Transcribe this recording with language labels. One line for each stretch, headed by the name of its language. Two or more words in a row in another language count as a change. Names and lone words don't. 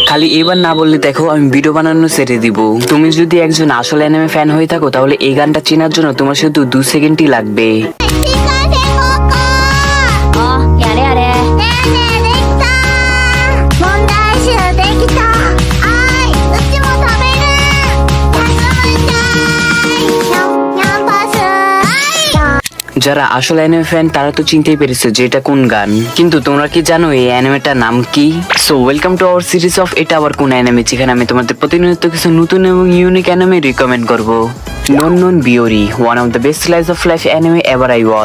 Bangla: খালি এবার না বললে দেখো আমি ভিডিও বানানো ছেড়ে দিব। তুমি যদি একজন আসল
English: anime fan
Bangla: হয়ে থাকো তাহলে এই গানটা চেনার জন্য তোমার শুধু 2 সেকেন্ডই লাগবে।
Japanese: お、やれやれ。ねえねえ、できた。問題集できた。あい、うちも食べる。休むんかい。ニャンパス。
Bangla: যারা আসল
English: anime fan
Bangla: তারা তো চিনতেই পেরেছো যে এটা কোন গান, কিন্তু তোমরা কি জানো এই অ্যানিমেটার নাম কি?
English: So welcome to our series of
Bangla: এটা আবার কোন অ্যানিমে, যেখানে আমি তোমাদের প্রতিনিয়ত কিছু নতুন এবং
English: unique anime recommend
Bangla: করব।
English: নন নন বিওরি, one of the best slice of life anime ever I watch.